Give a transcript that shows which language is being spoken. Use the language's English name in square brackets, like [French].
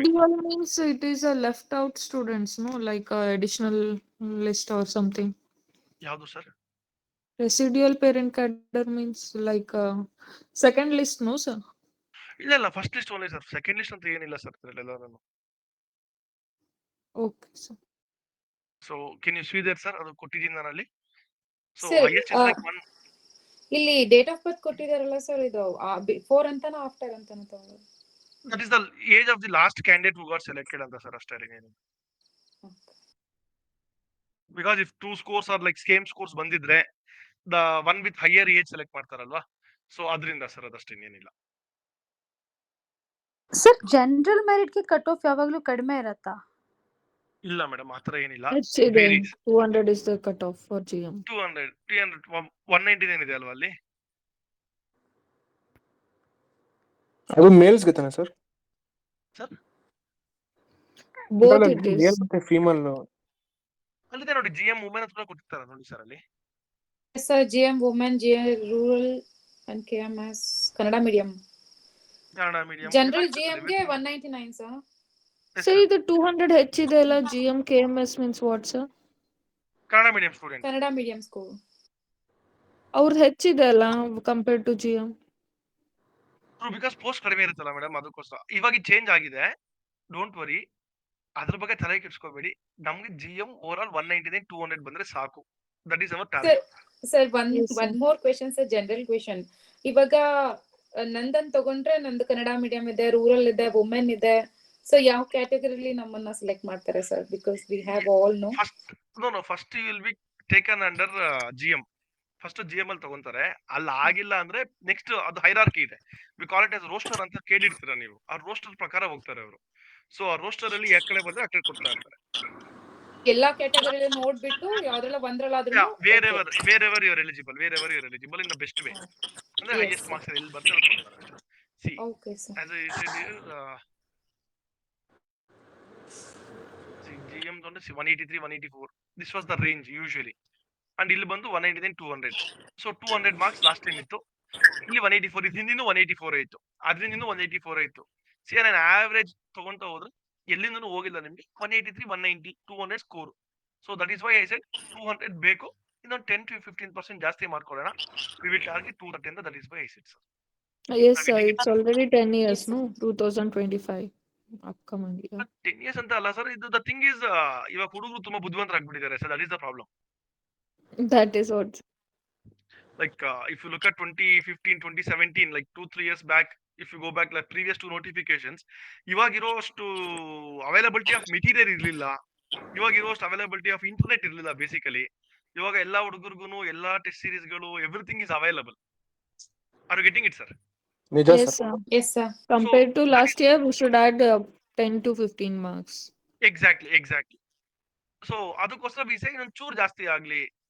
[English] residual means it is a left out students, no? Like a additional list or something. [Kannada] ಯಾವುದು sir? [English] Residual parent cadre means like second list, no, sir? [Kannada] ಇಲ್ಲ, first list only sir. Second list ಅಂತ ಏನಿಲ್ಲ sir ಇದರಲ್ಲೆಲ್ಲ. ನಾನು [English] Okay, sir. So can you see there sir? [Kannada] ಅದು ಕೊಟ್ಟಿದ್ದೀನಿ ನಾನು ಅಲ್ಲಿ. [English] So Sir, highest is like 1. [Kannada] ಇಲ್ಲಿ ಡೇಟ್ ಆಫ್ ಬರ್ತ್ ಕೊಟ್ಟಿದಾರಲ್ಲ ಸರ್, ಇದು ಬಿಫೋರ್ ಅಂತಾನ ಆಫ್ಟರ್ ಅಂತಾನ ತಗೊಳ್ಳೋದು? [English] That is the age of the last candidate who got selected ಅಂತ ಸರ್, ಅಷ್ಟೇ. Because if 2 scores are like same scores ಬಂದಿದ್ರೆ the one with higher age select ಮಾಡ್ತಾರಲ್ವಾ, [Kannada] so ಅದರಿಂದ sir ಅದಷ್ಟೇ, ಏನಿಲ್ಲ. ಸರ್, ಜನರಲ್ ಮೆರಿಟ್ ಗೆ cut off ಯಾವಾಗ್ಲೂ ಕಡಿಮೆ ಇರತ್ತಾ? ಇಲ್ಲ ಮೇಡಮ್, ಆತರ ಏನಿಲ್ಲ. It's again 200 is the cutoff for GM. 200 199 ಇದೆ ಅಲ್ವಾ ಅಲ್ಲಿ? ಅದು ಮೇಲ್ಸ್ಗೆ ತಾನೆ sir? Sir [English] Both it male is. [Kannada] ಮತ್ತೆ ಫೀಮೇಲ್ ಅಲ್ಲಿದೆ ನೋಡಿ, GM ವುಮೆನ್ ಅಂತ ಕೊಟ್ಟಿರ್ತಾರೆ ನೋಡಿ ಸರ್ ಅಲ್ಲಿ. [English] Yes, sir, GM women, GM rural and KMS Kannada medium. [Kannada] Kannada medium. [English] General GM ಗೆ 199, sir. Sir, ಇದು 200 ಹೆಚ್ಚಿದೆ ಅಲ್ಲ, GM KMS means what, sir? [Kannada] Kannada medium student. Kannada medium school. ಅವ್ರದ್ದು ಹೆಚ್ಚಿದೆ ಅಲ್ಲ compare to GM. Because post ಕಡಿಮೆ ಇರುತ್ತಲ್ಲ ಮೇಡಮ್, ಅದಕ್ಕೋಸ್ಕರ. ಇವಾಗ ಚೇಂಜ್ ಆಗಿದೆ, ಡೋಂಟ್ ವರಿ, ಅದ್ರ ಬಗ್ಗೆ ತಲೆ ಕೆಡಿಸ್ಕೋಬೇಡಿ. ನಮ್ಗೆ GM ಓವರ್ ಆಲ್ 199 200 ಬಂದ್ರೆ ಸಾಕು. [English] That is our target. [Kannada] Sir, [English] Yes, sir. One more question sir, general question. [Kannada] ಇವಾಗ ನಂದನ್ ತಗೊಂಡ್ರೆ ನಂದು ಕನ್ನಡ ಮೀಡಿಯಂ ಇದೆ, ರೂರಲ್ ಇದೆ, ವುಮೆನ್ ಇದೆ. ಸೊ ಯಾವ ಕ್ಯಾಟಗರಿಲಿ ನಮ್ಮನ್ನ ಸೆಲೆಕ್ಟ್ ಮಾಡ್ತಾರೆ sir? [English] Because we have all no. First you will be taken under GM. [Kannada] First GM ಅಲ್ಲಿ ತಗೊಂತಾರೆ. ಅಲ್ಲಿ ಆಗಿಲ್ಲ ಅಂದ್ರೆ ನೆಕ್ಸ್ಟ್ ಅದು ಹೈರಾರ್ಕಿ ಇದೆ. [English] we call it as roster [Kannada] ಅಂತ ಕೇಳಿರ್ತೀರಾ ನೀವು. ಆ ರೋಸ್ಟರ್ ಪ್ರಕಾರ ಹೋಗ್ತಾರೆ ಅವರು. ಸೊ ಆ ರೋಸ್ಟರ್ ಅಲ್ಲಿ ಯಾವ ಕಡೆ ಬಂದ್ರೆ ಆ ಕಡೆ ಕೊಡ್ತಾ ಇರ್ತಾರೆ. ಎಲ್ಲಾ ಕ್ಯಾಟಗರಿ ನೋಡ್ಬಿಟ್ಟು ಯಾವ್ದ್ರಲ್ಲ ಒಂದ್ರಲ್ಲಾದ್ರೂ [English] Where you're eligible in the best way. [Kannada] ಅಂದ್ರೆ ಹೈಯೆಸ್ಟ್ ಮಾರ್ಕ್ಸ್ ಎಲ್ಲಿ ಬರ್ತಾರೆ ಅಲ್ಲಿ ಕೊಡ್ತಾರೆ. [English] See, okay sir. as I said here, GM donde 183 184, this was the range usually, and ಇಲ್ಲಿ ಬಂದು 199 200. [Kannada] ಸೊ 200 ಮಾರ್ಕ್ಸ್ ಲಾಸ್ಟ್ ಟೈಮ್ ಇತ್ತು. ಇಲ್ಲಿ 184 ಇದರಿಂದ 184 ಆಯ್ತು, ಅದರಿಂದ 184 ಆಯ್ತು. ಸಿ, ನಾನು ಆವರೇಜ್ ತಗೊಂತ ಹೋದ್ರೆ ಎಲ್ಲಿಂದನೂ ಹೋಗಿಲ್ಲ ನಿಮ್ಗೆ. 183 190 200 score. [English] So that is why I said 200 ಬೇಕು. [Kannada] ಇನ್ನೊಂದು 10 to 15% ಜಾಸ್ತಿ ಮಾಡ್ಕೊಳ್ಳೋಣ. [English] We will target 230 ಅಂತ. That is why I said sir. Yes, sir. It's already 10 years, no? 2025 upcoming year. [Kannada] 10 years ಅಂತ ಅಲ್ಲ ಸರ್. [English] ಇದು the thing is, [Kannada] ಇವಾಗ ಹುಡುಗರು ತುಂಬಾ ಬುದ್ಧಿವಂತರಾಗ್ಬಿಟ್ಟಿದ್ದಾರೆ sir. [English] That is the problem. That is what. Like if you look at 2015 2017, like 2-3 years back, if you go back like previous to notifications, [Kannada] ಇವಾಗಿರೋ ಅಷ್ಟು availability of material ಇರ್ಲಿಲ್ಲ. ಇವಾಗಿರೋ ಅಷ್ಟು availability of internet ಇರ್ಲಿಲ್ಲ basically. ಇವಾಗ ಎಲ್ಲಾ ಹುಡುಗರಿಗೂ ಎಲ್ಲಾ test ಸೀರೀಸ್ಗಳು, everything is available. [English] Are you getting it sir? [Kannada] ನಿಜ [English] Yes, [Kannada] sir. [English] sir. Yes sir. Compared to last year, we should add 10 to 15 marks. [Kannada] Exactly. So ಅದಕ್ಕೋಸ್ಕರ B ಸೇ ಇನ್ನೊಂದು ಚೂರು ಜಾಸ್ತಿ ಆಗ್ಲಿ.